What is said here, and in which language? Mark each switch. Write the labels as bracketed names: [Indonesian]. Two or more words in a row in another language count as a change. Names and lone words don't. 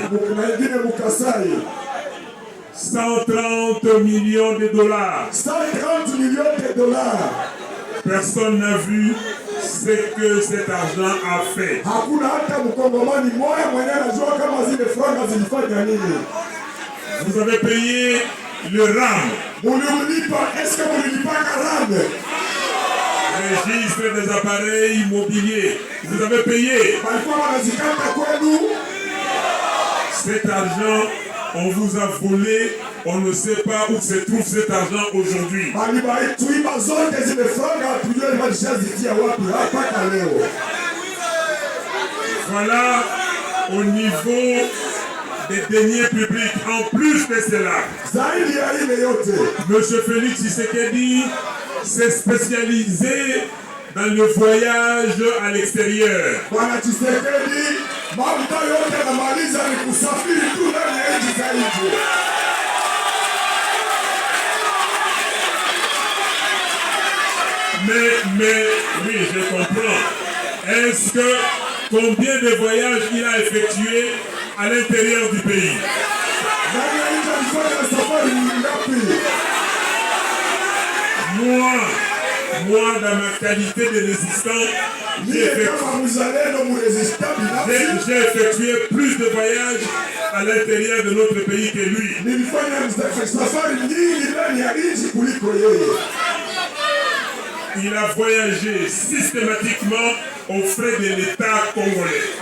[Swahili] na ingine Mukasai. [French] 130 millions de dollars. [Swahili] 130 milioni [French] de dollars. Personne n'a vu ce que cet argent a fait. [Swahili] Hakuna hata mkongomani moja mwenye anajua kama zile franga zilifanya nini. [French] Vous avez payé le RAM, [Swahili] Mulilipa, eske mulilipaka rame? [French] registre des appareils immobiliers. Vous avez payé. [Swahili] Walikuwa wanazikata kwenu. [French] Cet argent, on vous a volé. On ne sait pas où se trouve cet argent aujourd'hui. [Swahili] Tuiba zote zile franga tujue walishazitia wapi mpaka leo. [French] Voilà au niveau des deniers publics. En plus de cela, [Swahili] Zaidi ya ile yote, [French] M. Félix Tshisekedi s'est spécialisé dans le voyage à l'extérieur. [Swahili] Bwana Tshisekedi mambo yote anamaliza ni kusafiri tu ndani ya nchi za nje. [French] Mais oui, je comprends. Est-ce que combien de voyages il a effectué à l'intérieur du pays? [Swahili] Na safari ngapi? [French] Moi, dans ma qualité de résistant, j'ai effectué plus de voyages à l'intérieur de notre pays que lui. Il a voyagé systématiquement aux frais de l'État congolais.